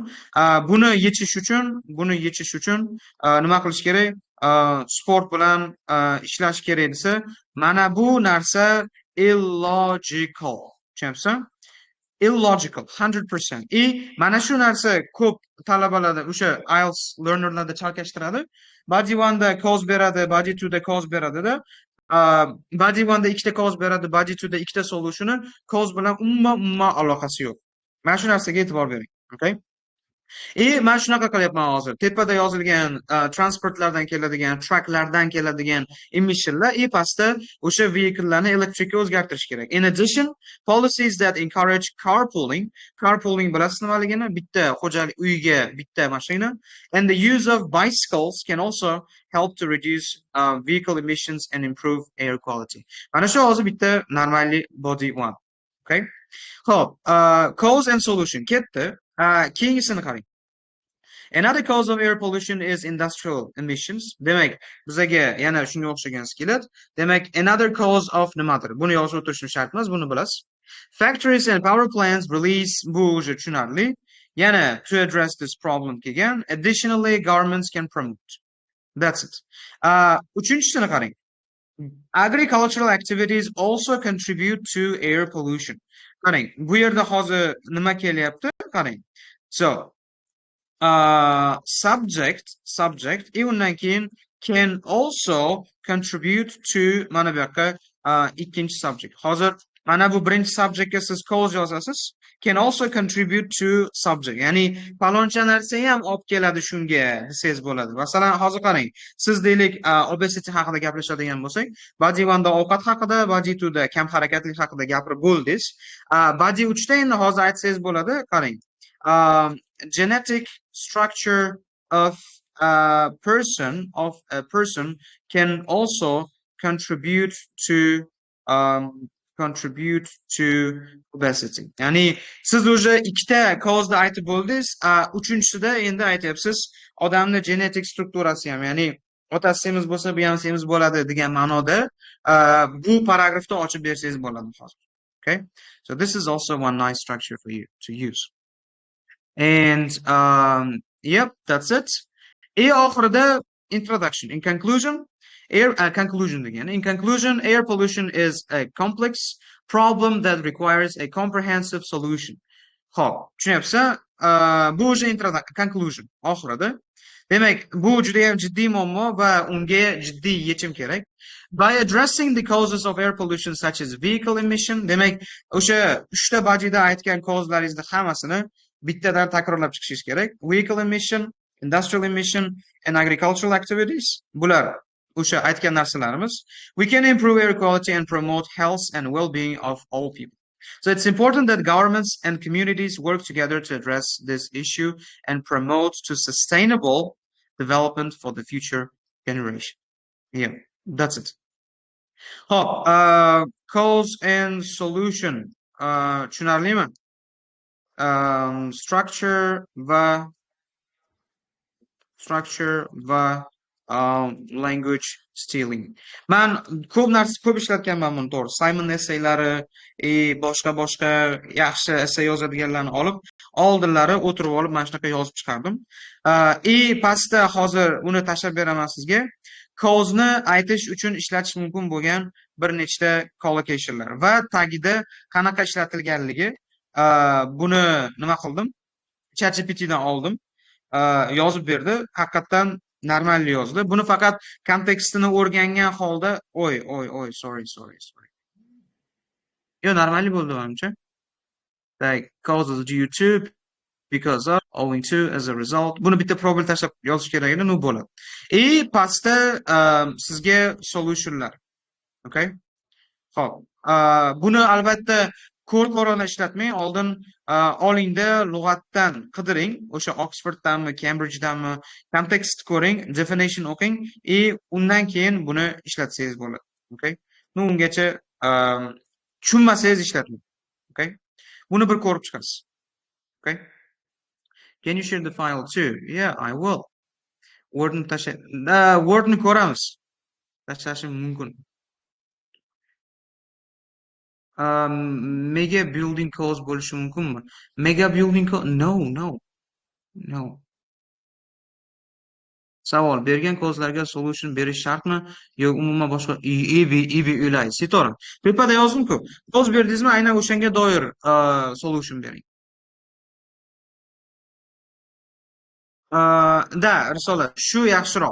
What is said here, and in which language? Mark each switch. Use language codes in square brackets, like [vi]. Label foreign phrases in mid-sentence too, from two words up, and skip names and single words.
[uz] Buni yechish uchun nima qilish kerak? Sport bilan ishlash kerak desa, mana bu narsa illogical. Tushunyapsizmi? Illogical 100%. Mana shu narsa ko'p talabalarda o'sha IELTS learnerlarda chalkashtiradi. Body 1 da cause beradi, body 2 da cause beradida. Body 1 da ikkita cause beradi, body 2 da ikkita [en] solutioni cause [uz] bilan umuman aloqasi yo'q. Mana shu narsaga e'tibor bering. Okay? Mana shunaqa qilyapman hozir. Tepada yozilgan transportlardan keladigan, trucklardan keladigan emissionlar pastda o'sha vehicle'larni elektrikka o'zgartirish kerak. [en] In addition, policies that encourage carpooling [uz] bilasizmi nimaligini? Bitta xo'jalik uyiga bitta mashina. [en] And the use of bicycles can also help to reduce vehicle emissions and improve air quality. [uz] Mana shu hozir bitta [en] normally body 1. [uz] Okay? Xo'p, [en] cause and solution [uz] ketdi. Keyingisini qarang. [en] Another cause of air pollution is industrial emissions. [uz] Demak, bizaga yana shunga o'xshagan skelet. Demak, [en] another cause of nimadir? [uz] Buni yozib o'tirishni shart emas, buni bilasiz. [en] Factories and power plants release [uz] bu o'zi tushunarli. [en] Yana to address this problem kelgan. Additionally, governments can promote. That's it. [uz] Uchinchisini qarang. [en] Agricultural activities also contribute to air pollution. [uz] Qarang, bu yerda hozir nima kelyapti? Qarang. [en] So, subject [uz] undan keyin [en] can also contribute to [uz] mana bu yoqqa ikkinchi subject. Hozir mana bu birinchi subjectga siz cause yozasiz. [en] Can also contribute to subject. [uz] Ya'ni faloncha narsa ham olib keladi shunga desangiz bo'ladi. Masalan, hozir qarang. Siz deylik obesity haqida gaplashadigan bo'lsak, body 1 da ovqat haqida, body 2 da kam harakatlik haqida gapirib bo'ldingiz. Body 3 da endi hozir aytsangiz bo'ladi. Qarang. [en] Genetic structure of a person can also contribute to obesity. [uz] Ya'ni siz o'sha ikkita cause da aytib bo'ldingiz, uchinchisida endi aytyapsiz odamning genetik strukturasi ham, ya'ni otasi semiz bo'lsa, bu ham semiz bo'ladi degan ma'noda bu paragrafda ochib bersangiz bo'ladi hozir. Okay? [en] So this is also one nice structure for you to use. And yep, that's it. [uz] Oxirida introduction. [en] In conclusion, air pollution is a complex problem that requires a comprehensive solution. [uz] Xo'p, tushunyapsiz? Bu o'sha conclusion oxirida. Demak, bu juda ham jiddiy muammo va unga jiddiy yechim kerak. [en] By addressing the causes of air pollution such as vehicle emission, [uz] demak, o'sha 3 ta bajida aytgan cause'laringizni hammasini bittadan takrorlab chiqishingiz kerak. [en] Vehicle emission, industrial emission and agricultural activities. [uz] Bular o'sha aytgan narsalarimiz. [en] We can improve air quality and promote health and well-being of all people. So it's important that governments and communities work together to address this issue and promote to sustainable development for the future generation. Yeah, that's it. Cause and solution. [uz] Tushunarlimi? [en] Structure va language stealing. [uz] Man ko'p ishlatganman buni, to'g'ri. Simon essaylari, boshqa yaxshi essay yozadiganlarni olib, oldinlari o'tirib olib mana shunaqa yozib chiqardim. Pastda hozir uni tashlab beraman sizga. Cause'ni aytish uchun ishlatish mumkin bo'lgan bir nechta collocationlar va tagida qanaqa ishlatilganligi buni nima qildim? ChatGPTdan oldim. Yozib berdi. Haqiqatan normal yozdi. Buni faqat kontekstini o'rgangan holda, sorry. Yo, normal bo'ldi menimcha. [en] Like causes due to, because of, owing to, as a result. [uz] Buni bitta probel tashlab yozish kerak edi, bo'ladi. Pastda sizga solutionlar. Okay? Xo'p. Buni albatta ko'rona ishlatmang. Oldin olingda lug'atdan qidiring. O'sha Oxforddanmi, Cambridgedanmi, kontekst ko'ring, definition o'qing, undan keyin buni ishlatsangiz bo'ladi. Okay? Ungacha tushunmasangiz ishlatmang. Okay? Buni bir ko'rib chiqasiz. Okay? [en] Can you share the file too? Yeah, I will. [uz] Wordni wordni ko'ramiz. Tashlashim mumkin. [en] Mega building [uz] cause bo'lishi mumkinmi? [en] Mega building no, no, no. [uz] Savol: bergan kozlarga solution berish shartmi yoki umuman boshqa ibi ulay. Sitora. Tepada yozdim-ku. Koz berdingizmi, aynan o'shanga doir solution bering. Da, Risola, shu yaxshiroq.